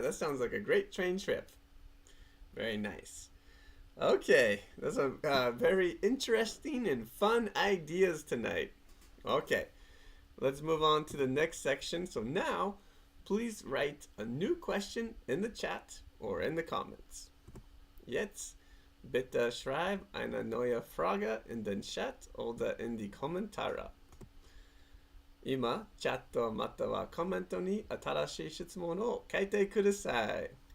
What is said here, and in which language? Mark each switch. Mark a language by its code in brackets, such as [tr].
[en] That sounds like a great train trip. Very nice. Okay, those are very interesting and fun ideas tonight. Okay. Let's move on to the next section. So now, please write a new question in the chat or in the comments. [de] Jetzt bitte schreib eine neue Frage in den Chat oder in die Kommentare. [ja] 今、チャットまたはコメントに新しい質問を書いてください.